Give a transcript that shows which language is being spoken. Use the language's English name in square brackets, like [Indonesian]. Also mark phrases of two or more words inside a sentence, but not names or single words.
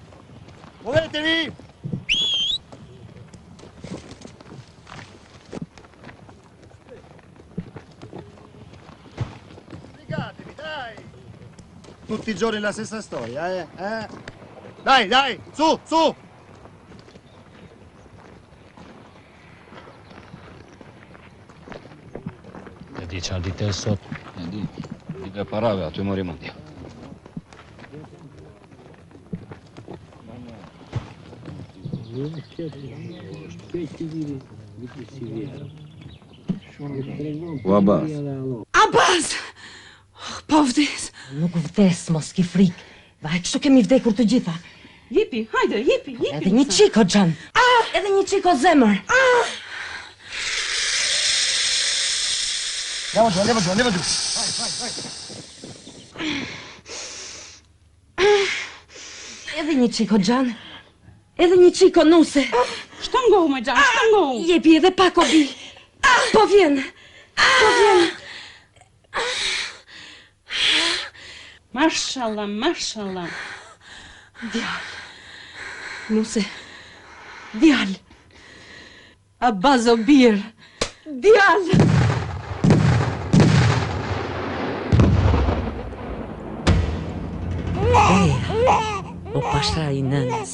[Italian] Muovetevi! Sbrigatevi, dai! Tutti i giorni la stessa storia, eh? Dai, dai! Su, su! [Albanian] Qa ditë e sot? E di ka parave, aty mori mendja. O Abbas. Abbas! Po vdes. Nuk vdes, mos ki frikë. Vaj, kështu kemi vdekur të gjitha. Jepi, hajde, jepi. Edhe një qiko, Xhan. Edhe një qiko zemër. [Italian] Andiamo giù. [Albanian] Edhe një qiko, Xhan. Edhe një qiko, Nuse. Shtangohu me Xhan, shtangohu. Jepi edhe pak o bi. Po vjen. Mashallah, mashallah. Djal. Nuse. Djal. Abbas o bir. Djal. O pasha i nënës.